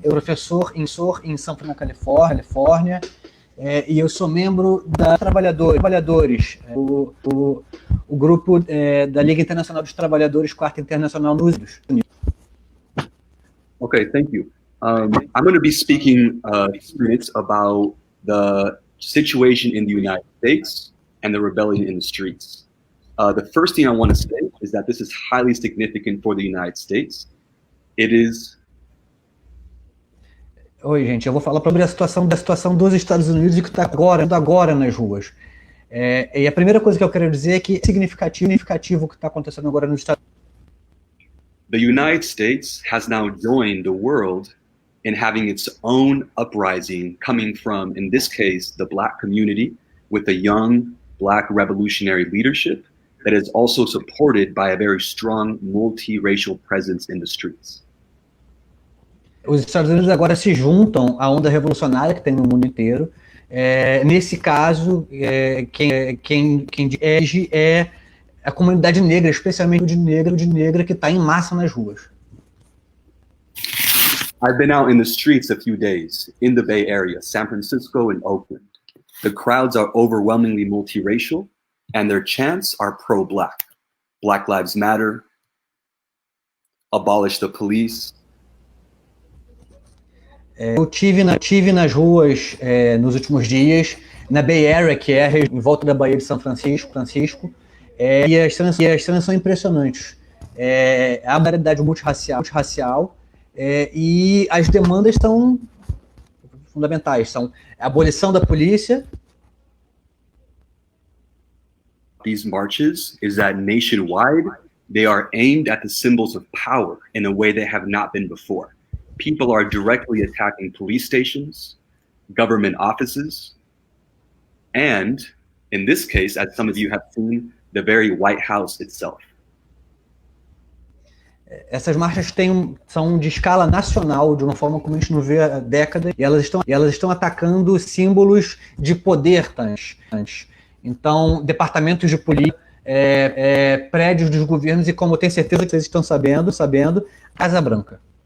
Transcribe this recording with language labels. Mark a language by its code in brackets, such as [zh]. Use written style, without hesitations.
[pt] Eu sou professor em São Francisco, na Califórnia, e eu sou membro da Trabalhadores, o grupo da Liga Internacional dos Trabalhadores, Quarta Internacional nos Estados Unidos. [en] Okay, thank you. I'm going to be speaking 2 minutes about the situation in the United States and the rebellion in the streets. The first thing I want to say is that this is highly significant for the United States. It is... [pt] Oi, gente, eu vou falar sobre a situação dos Estados Unidos e que está agora nas ruas. E a primeira coisa que eu quero dizer é que é significativo o que está acontecendo agora nos Estados Unidos. [en] The United States has now joined the world in having its own uprising coming from, in this case, the Black community, with a young Black revolutionary leadership that is also supported by a very strong multiracial presence in the streets. [pt] Os Estados Unidos agora se juntam à onda revolucionária que tem no mundo inteiro. Nesse caso, quem dirige é a comunidade negra, especialmente de negra que está em massa nas ruas. [en] I've been out in the streets a few days in the Bay Area, San Francisco and Oakland. The crowds are overwhelmingly multiracial and their chants are pro-Black. Black Lives Matter, abolish the police. [pt] Eu tive nas ruas nos últimos dias, na Bay Area, que é em volta da Baía de São Francisco, e as cenas são impressionantes. a modalidade multirracial, e as demandas são fundamentais, são a abolição da polícia. [en] These marches is that nationwide, they are aimed at the symbols of power in a way they have not been before. People are directly attacking police stations, government offices, and in this case, as some of you have seen, the very White House itself. [pt] Essas marchas são de escala nacional, de uma forma como a gente não vê há décadas, e elas estão atacando símbolos de poder antes. Então, departamentos de polícia, prédios dos governos e, como eu tenho certeza que vocês estão sabendo, Casa Branca.